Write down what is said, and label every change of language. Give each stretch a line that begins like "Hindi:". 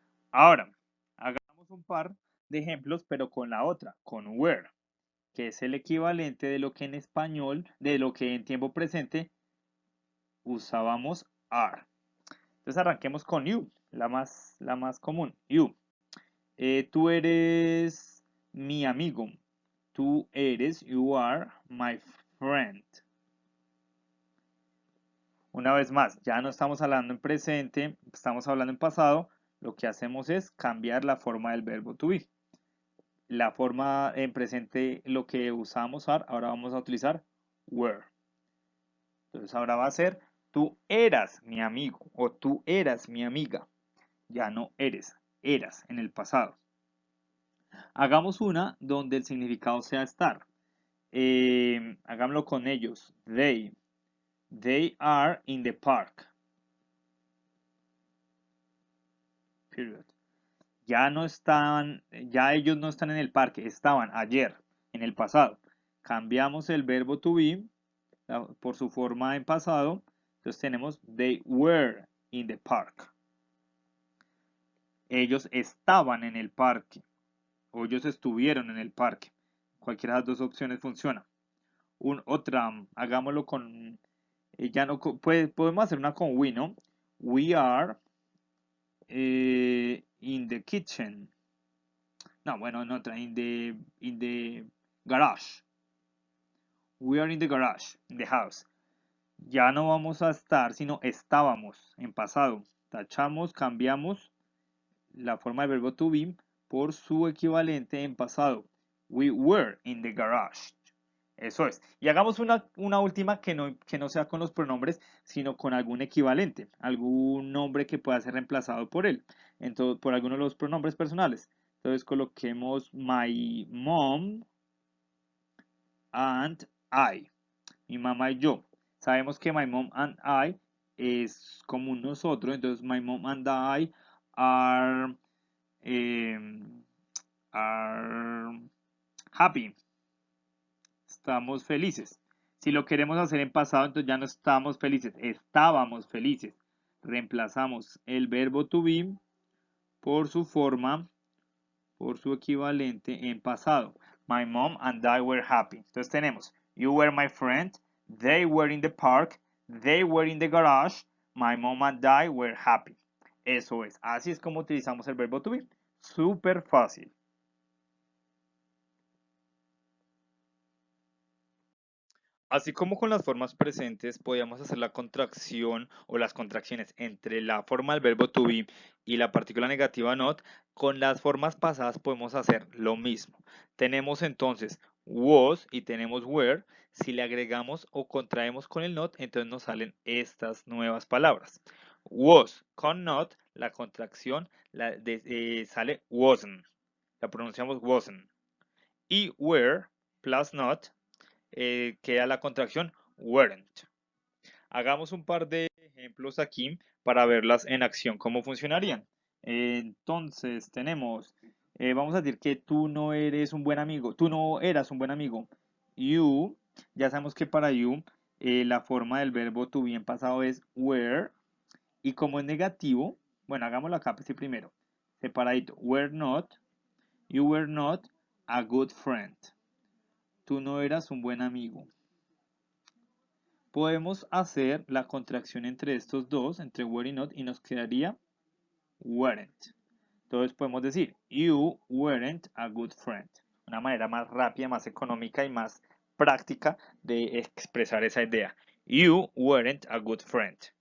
Spanish: Ahora, hagamos un par de ejemplos, pero con la otra, con were, que es el equivalente de lo que en español, de lo que en tiempo presente usábamos are. Entonces arranquemos con you, la más común. You. Tú eres mi amigo. Tú eres,
English: you are my friend.
Spanish: Una vez más, ya no estamos hablando en presente, estamos hablando en pasado. Lo que hacemos es cambiar la forma del verbo to be. La forma en presente, lo que usamos are, ahora vamos a utilizar were. Entonces ahora va a ser, tú eras mi amigo o tú eras mi amiga. Ya no eres, eras en el pasado. Hagamos una donde el significado sea estar. Hagámoslo con ellos.
English: They are in the park.
Spanish: Period. Ya no están, ya ellos no están en el parque, estaban ayer, en el pasado. Cambiamos el verbo to be por su forma en pasado. Entonces tenemos
English: they were in the park.
Spanish: Ellos estaban en el parque. O ellos estuvieron en el parque. Cualquiera de las dos opciones funciona. Otra, hagámoslo con, ya no, podemos hacer una con we, ¿no?
English: We are in the kitchen.
Spanish: No, bueno, en otra,
English: in the garage. We are in the garage, in the house.
Spanish: Ya no vamos a estar, sino estábamos en pasado. Tachamos, cambiamos la forma del verbo to be por su equivalente en pasado.
English: We were in the garage.
Spanish: Eso es. Y hagamos una última que no sea con los pronombres, sino con algún equivalente, algún nombre que pueda ser reemplazado por él, entonces, por alguno de los pronombres personales. Entonces coloquemos
English: my mom and I.
Spanish: Mi mamá y yo. Sabemos que my mom and I es como un nosotros, entonces
English: my mom and I are, em, are happy,
Spanish: estamos felices. Si lo queremos hacer en pasado, entonces ya no estamos felices, estábamos felices. Reemplazamos el verbo to be por su forma, por su equivalente en pasado.
English: My mom and I were happy.
Spanish: Entonces tenemos,
English: you were my friend, they were in the park, they were in the garage, my mom and I were happy.
Spanish: Eso es, así es como utilizamos el verbo to be. Súper fácil. Así como con las formas presentes, podíamos hacer la contracción o las contracciones entre la forma del verbo to be y la partícula negativa not, con las formas pasadas podemos hacer lo mismo. Tenemos entonces was y tenemos were. Si le agregamos o contraemos con el not, entonces nos salen estas nuevas palabras. Was con not, la contracción sale wasn't. La pronunciamos wasn't. Y were plus not queda la contracción weren't. Hagamos un par de ejemplos aquí para verlas en acción, cómo funcionarían. Entonces, tenemos, vamos a decir que tú no eres un buen amigo, tú no eras un buen amigo. You, ya sabemos que para you la forma del verbo to be en pasado es were, y como es negativo, bueno, hagámoslo acá pues, sí, primero, separadito, were not,
English: you were not a good friend.
Spanish: Tú no eras un buen amigo. Podemos hacer la contracción entre estos dos, entre were y not, y nos quedaría weren't. Entonces podemos decir,
English: you weren't a good friend.
Spanish: Una manera más rápida, más económica y más práctica de expresar esa idea.
English: You weren't a good friend.